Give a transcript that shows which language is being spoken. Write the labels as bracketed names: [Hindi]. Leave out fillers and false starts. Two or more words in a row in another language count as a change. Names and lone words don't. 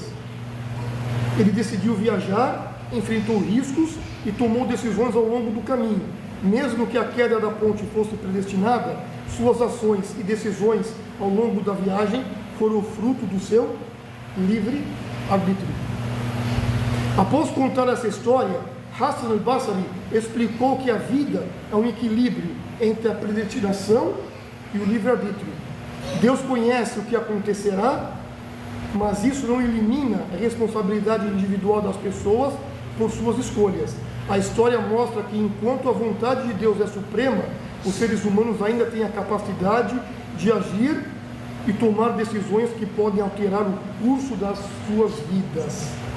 [Portuguese] Ele decidiu viajar, enfrentou riscos e tomou decisões ao longo do caminho. Mesmo que a queda da ponte fosse predestinada, suas ações e decisões ao longo da viagem foram fruto do seu livre arbítrio. Após contar essa história, Hassan al-Basri explicou que a vida é um equilíbrio entre a predestinação e o livre-arbítrio. Deus conhece o que acontecerá, mas isso não elimina a responsabilidade individual das pessoas por suas escolhas. A história mostra que, enquanto a vontade de Deus é suprema, os seres humanos ainda têm a capacidade de agir e tomar decisões que podem alterar o curso das suas vidas.